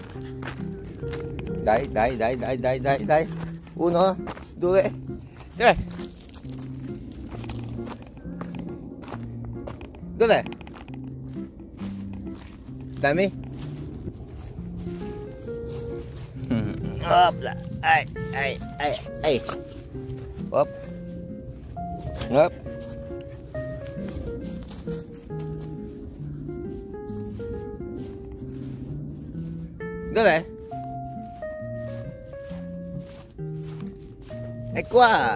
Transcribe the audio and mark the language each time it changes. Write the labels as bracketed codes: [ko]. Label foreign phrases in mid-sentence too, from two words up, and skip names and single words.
[it] Dai. 1, 2, 3. Dove? Dami. Hopla. Ay. Hop. Hop. Dov'è? È qua!